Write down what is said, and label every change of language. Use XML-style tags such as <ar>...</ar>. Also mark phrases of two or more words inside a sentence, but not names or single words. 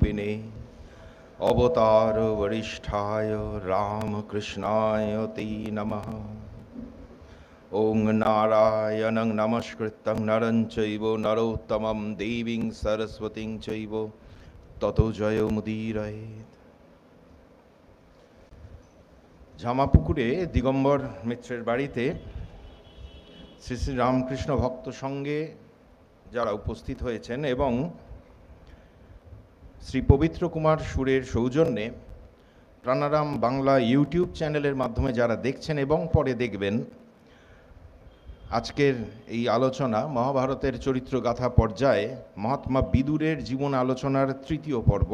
<sa>रूपिणे अवतार वरिष्ठाय रामकृष्णाय ते नमः। ओं नारायणं नमस्कृतं नरं चैव नरोत्तमं देवीं सरस्वतीं चैव ततो जयमुदीरयेत्।</sa> <bn>জামাপুকুরে দিগম্বর মিত্রের বাড়িতে শ্রী শ্রী রামকৃষ্ণ ভক্ত সঙ্গে যারা উপস্থিত হয়েছেন এবং শ্রী পবিত্র কুমার সুরের সৌজন্যে প্রাণারাম বাংলা</bn> <en>YouTube channel</en> <bn>মাধ্যমে যারা দেখছেন এবং পরে দেখবেন, আজকের এই আলোচনা মহাভারতের চরিত্রগাথা পর্যায়ে মহাত্মা বিদুরের জীবন আলোচনার তৃতীয় পর্ব।</bn>